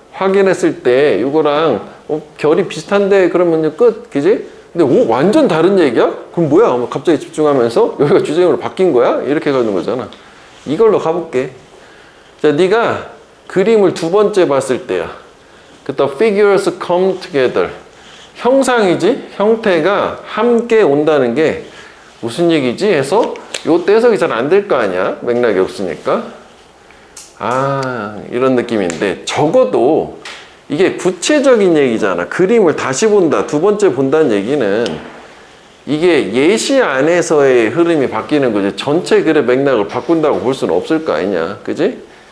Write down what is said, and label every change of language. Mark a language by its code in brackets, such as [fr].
[ko] 확인했을 때 요거랑 결이 비슷한데 그러면 끝, 그지? 근데 완전 다른 얘기야? 그럼 뭐야? 갑자기 집중하면서 여기가 주제문으로 바뀐 거야? 이렇게 가는 거잖아. 이걸로 가볼게. 자, 네가 그림을 두 번째 봤을 때야. [en] The figures come together. [ko] 형상이지? 형태가 함께 온다는 게 무슨 얘기지? 해서 요때 해석이 잘 안 될 거 아니야? 맥락이 없으니까. 아, 이런 느낌인데 적어도 이게 구체적인 얘기잖아. 그림을 다시 본다, 두 번째 본다는 얘기는 이게 예시 안에서의 흐름이 바뀌는 거지 전체 글의 맥락을 바꾼다고 볼 수는 없을 거 아니냐, 그지?